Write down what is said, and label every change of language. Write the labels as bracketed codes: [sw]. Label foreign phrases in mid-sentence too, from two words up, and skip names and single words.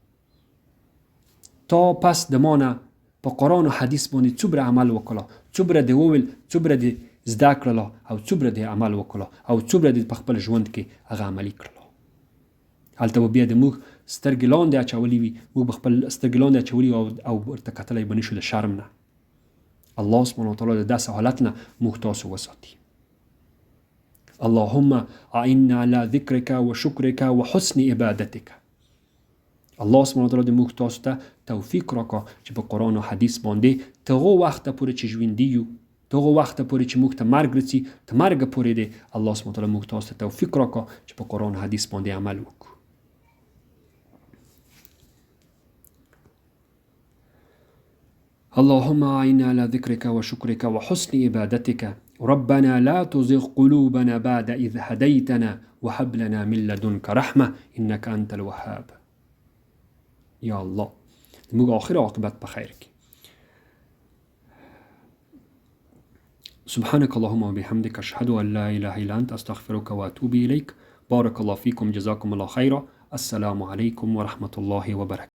[ps] تا پس د ما نه په قرآن و حدیث باندې څومره عمل وکړه، څومره دې وویل، څومره دې زده کړله او څومره دې عمل وکړه او څومره دې په خپل ژوند کې هغه عملي کړله. هلته به بیا د موږ سترګې لاندې اچولي وي، موږ به خپل سترګې لاندې اچولي او ورته کتلی به نشو د شرم نه. الله [ar] سبحانه وتعالی [ps] د داسې حالت نه موږ تاسو وساتي. [ar] اللهم اعنا على ذکرک و شکرک و حسن عبادتک. [ps] الله [ar] سبحانه وتعالی [ps] د موږ تاسو ته توفیق راکړه چې په قرآن او حدیث باندې تغو وخت پورې چې ژوندي یو، تغو وخت پورې چې موږ ته مرګ رسي، ته مرګ پورې دی الله [ar] سبحانه وتعالی [ps] موږ تاسو ته توفیق راکړه چې په قرآن او حدیث باندې عمل وکړو. [ar] اللهم اعنا على ذكرك وشكرك وحسن عبادتك. ربنا لا تزغ قلوبنا بعد إذ هديتنا وهب لنا من لدنك رحمة إنك أنت الوهاب. [ps] یا الله موږ آخر عاقبت په خیر کې. [ar] سبحانك اللهم وبحمدك أشهد أن لا إله إلا أنت أستغفرك وأتوب إليك. بارك الله فيكم، جزاكم الله خيرا. السلام عليكم ورحمة الله وبركاته.